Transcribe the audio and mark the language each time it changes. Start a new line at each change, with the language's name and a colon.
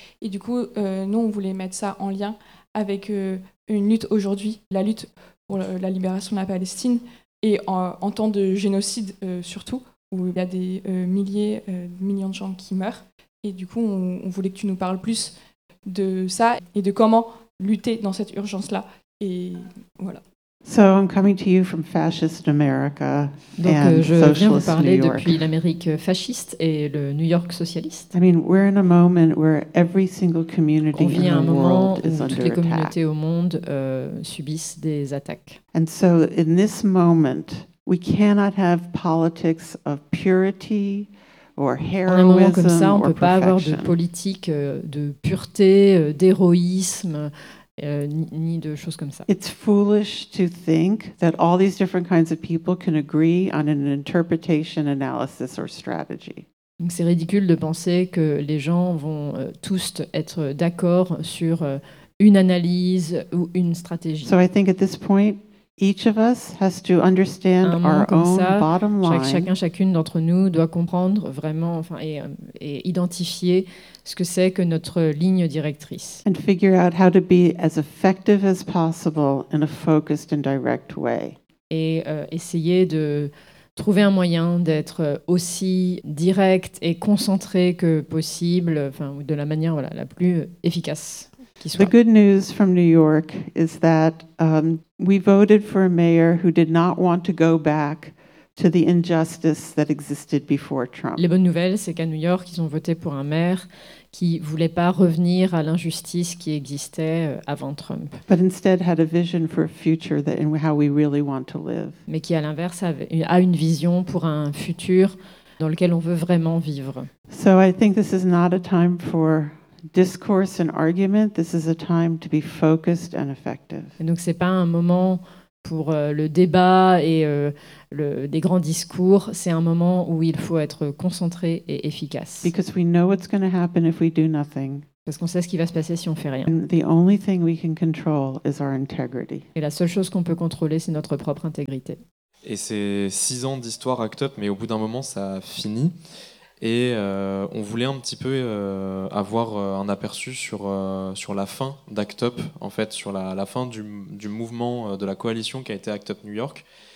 French: Et du coup, nous, on voulait mettre ça en lien avec une lutte aujourd'hui, la lutte pour la libération de la Palestine et en temps de génocide surtout, où il y a des milliers, millions de gens qui meurent. Et du coup, on voulait que tu nous parles plus de ça et de comment lutter dans cette urgence-là. Et voilà.
English: So I'm coming to you from fascist America and socialist New York.
French: Depuis l'Amérique fasciste et le New York socialiste.
English: I mean, we're in a moment where every single community in the world is under attack.
French: Toutes les communautés au monde subissent des attaques.
English: And so in this moment, we cannot have politics of purity or heroism.
French: En un moment comme ça, on peut pas avoir de politique de pureté, d'héroïsme. Ni de choses comme ça.
English: It's foolish to think that all these different kinds of people can agree on an interpretation, analysis, or strategy.
French: Donc c'est ridicule de penser que les gens vont tous être d'accord sur une analyse ou une stratégie.
English: So I think at this point, each of us has to understand our own bottom line.
French: Chacun, chacune d'entre nous doit comprendre vraiment, enfin, et identifier ce que c'est que notre ligne directrice.
English: And figure out how to be as effective as possible in a focused and direct way.
French: Et essayer de trouver un moyen d'être aussi direct et concentré que possible, enfin, de la manière voilà la plus efficace.
English: The good news from New York is that we voted for a mayor who did not want to go back to the injustice that existed before Trump.
French: La bonne nouvelle, c'est qu'à New York, ils ont voté pour un maire qui voulait pas revenir à l'injustice qui existait avant Trump.
English: But instead had a vision for a future that in how we really want to live.
French: Mais qui à l'inverse a une vision pour un futur dans lequel on veut vraiment vivre.
English: So I think this is not a time for discourse and argument. This is a time to be focused and effective.
French: Et donc c'est pas un moment pour le débat et des grands discours. C'est un moment où il faut être concentré et efficace.
English: Because we know what's going to happen if we do nothing.
French: Parce qu'on sait ce qui va se passer si on fait rien.
English: And the only thing we can control is our integrity.
French: Et la seule chose qu'on peut contrôler, c'est notre propre intégrité. Et c'est 6 ans d'histoire ACT UP, mais au bout d'un moment, ça finit. Et on voulait un petit peu avoir un aperçu sur la fin d'ACT UP, en fait, sur la fin du mouvement de la coalition qui a été ACT UP New York.